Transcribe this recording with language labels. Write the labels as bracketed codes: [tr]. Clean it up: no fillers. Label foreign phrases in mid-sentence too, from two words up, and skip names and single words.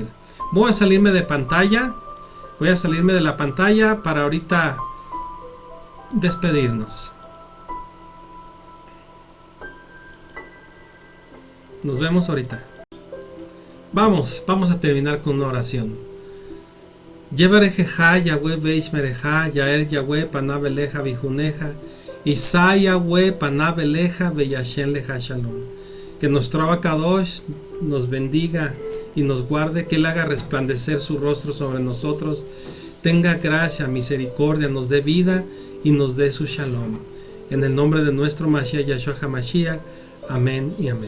[es] Voy a salirme de la pantalla para ahorita despedirnos. Nos vemos ahorita. Vamos a terminar con una oración. [he] יברכך יהוה וי שמרך, יאר יהוה פניו אליך ויחנך, ישא יהוה פניו אליך וישם לך שלום. [es] Que nuestro Abacadosh nos bendiga y nos guarde, que Él haga resplandecer su rostro sobre nosotros, tenga gracia, misericordia, nos dé vida y nos dé su shalom. En el nombre de nuestro Mashiach Yahshua HaMashiach, amén y amén.